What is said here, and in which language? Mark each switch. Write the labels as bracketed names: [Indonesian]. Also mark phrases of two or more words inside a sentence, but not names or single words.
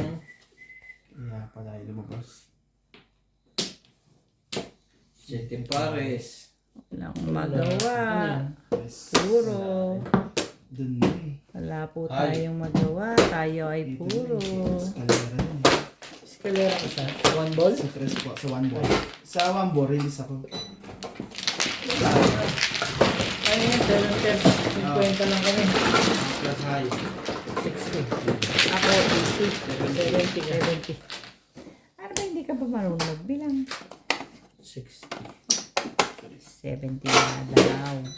[Filipino] Kaya pala ay lumabas. Siete pares. Walang magawa. Yes. Puro. Dun na eh. Wala po Ay. tayong magawa. Tayo ay Dito puro. na eh. Eskalera dun eh. Eskalera ka sa [English] one ball? [Filipino] Sa tres po, sa [English] one ball. [Filipino] Sa [English] one ball, [Filipino] release ako. Ano yan? 7 50 lang kami. [English] Plus high. [Filipino] 60. Ako, 70 ka. 70. Ano ba hindi ka ba marunong magbilang? 60. 70 na daw.